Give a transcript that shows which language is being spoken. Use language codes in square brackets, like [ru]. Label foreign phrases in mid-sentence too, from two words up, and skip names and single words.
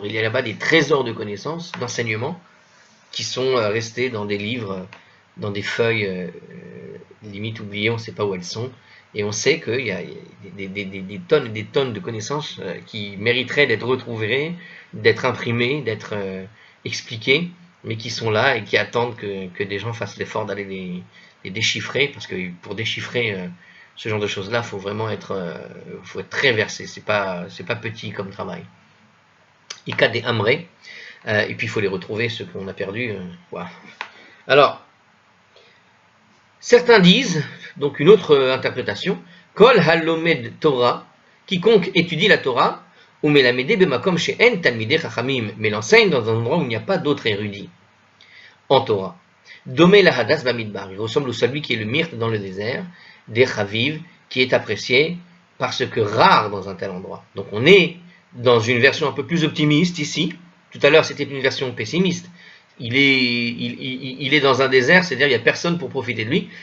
[fr] Il y a là-bas des trésors de connaissances, d'enseignements, qui sont restés dans des livres, dans des feuilles limite oubliées, on ne sait pas où elles sont, et on sait qu'il y a des tonnes et des tonnes de connaissances qui mériteraient d'être retrouvées, d'être imprimées, d'être expliquées, mais qui sont là et qui attendent que des gens fassent l'effort d'aller les déchiffrer, parce que pour déchiffrer ce genre de choses-là, il faut vraiment être, faut être très versé, c'est pas petit comme travail. [arc] איכא דאמרי, [fr] et puis il faut les retrouver, ceux qu'on a perdus. Voilà. Alors, certains disent, donc une autre interprétation, [he] כל הלומד תורה, [fr] quiconque étudie la Torah, [he] ומלמד במקום שאין תלמידי חכמים, [fr] mais l'enseigne dans un endroit où il n'y a pas d'autres érudits en Torah. [he] דומה להדס במדבר, [fr] il ressemble au celui qui est le myrte dans le désert, des chaviv, qui est apprécié parce que rare dans un tel endroit. Donc on est dans une version un peu plus optimiste ici. Tout à l'heure c'était une version pessimiste. Il est dans un désert, c'est-à-dire il n'y a personne pour profiter de lui.